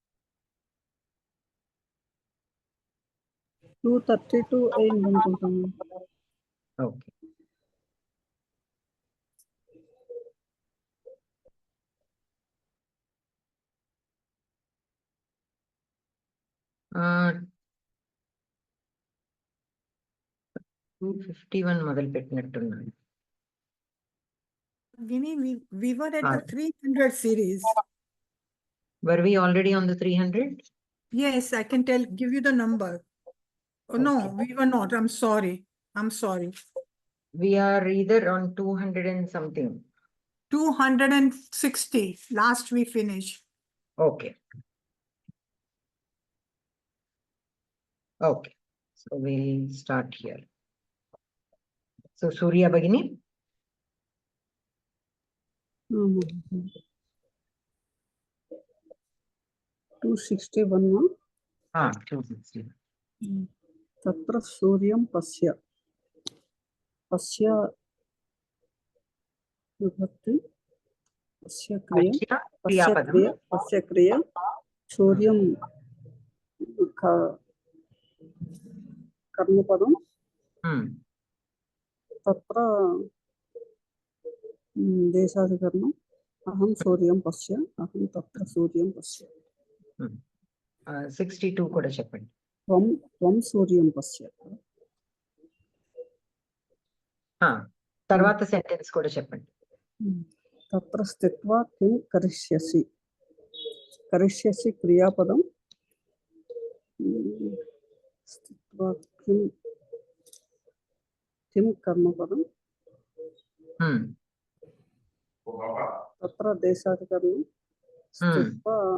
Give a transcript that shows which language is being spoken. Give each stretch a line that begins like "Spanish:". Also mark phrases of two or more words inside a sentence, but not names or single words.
Telugu: 232 అనుకుంటున్నాను. Okay. Uh, 251 మొదలు పెట్టినట్టున్నాను.
English: Vini, we were at the 300 series. Were we already on the 300? Yes, I can give you the number. Oh, no, Okay. we were not. I'm sorry. We are either on 200 and something. 260. Last we finished. Okay. Okay. So we'll start here. So Surya Bhagini. 261 260.
Sanskrit: तत्र सूर्यं पश्य विभक्ति पश्य क्रिया सूर्यं कर्मपदं तत्र देशाधिकरणम् अहं सूर्यं पश्य अहं तत्र सूर्यं पश्य
Telugu: 62 కూడా చెప్పండి.
Sanskrit: त्वं सूर्यं पश्य
Telugu: తర్వాత సెంటెన్స్ కూడా చెప్పండి.
Sanskrit: तत्र स्थित्वा किं करिष्यसि क्रियापदं स्थित्वा किं कर्मपदं तत्र देशाधिकरणं स्थित्वा